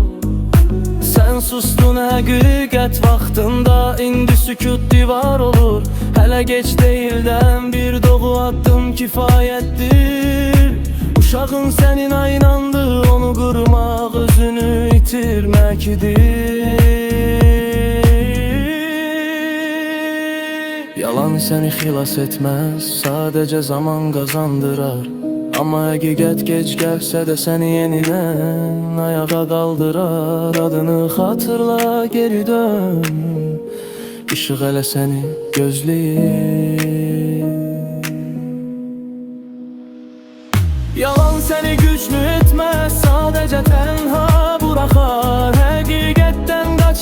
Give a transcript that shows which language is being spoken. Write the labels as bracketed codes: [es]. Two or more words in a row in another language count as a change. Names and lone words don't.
[az] Sən sustun həqiqət vaxtında, indi sükut divar olur. Hələ gec deyildən bir doğu addım kifayətdir. Uşağın sənin aynandı, onu qırmaq özünü itirməkdir. [tr] Yalan seni xilas etmez, sadece zaman kazandırar. [az] Ama həqiqət gec gəlsə də səni yenidən ayağa qaldırar. Adını xatırla, geri dön, işıq hələ səni gözləyir. [tr] Yalan seni güçlü etmez, sadece tenha bırakar. [az] Həqiqətdən